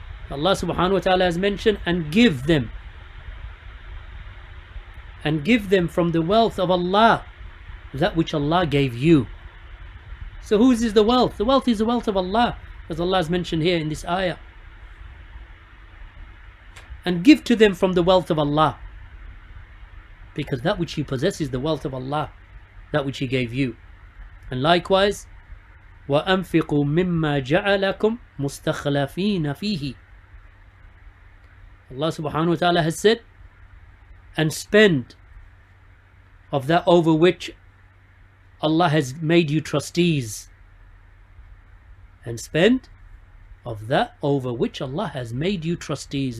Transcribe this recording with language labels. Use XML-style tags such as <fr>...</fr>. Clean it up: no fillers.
<en>Allah subhanahu wa ta'ala has mentioned, and give them from the wealth of Allah that which Allah gave you. So whose is the wealth? The wealth is the wealth of Allah, as Allah has mentioned here in this ayah. And give to them from the wealth of Allah, because that which you possess is the wealth of Allah, that which He gave you. And likewise,</en> <ar>وَأَنْفِقُوا مِمَّا جَعَلَكُمْ مُسْتَخْلَفِينَ فِيهِ.</ar> <en>Allah subhanahu wa ta'ala has said, and spend of that over which Allah has made you trustees. And spend of that over which Allah has made you trustees.</en>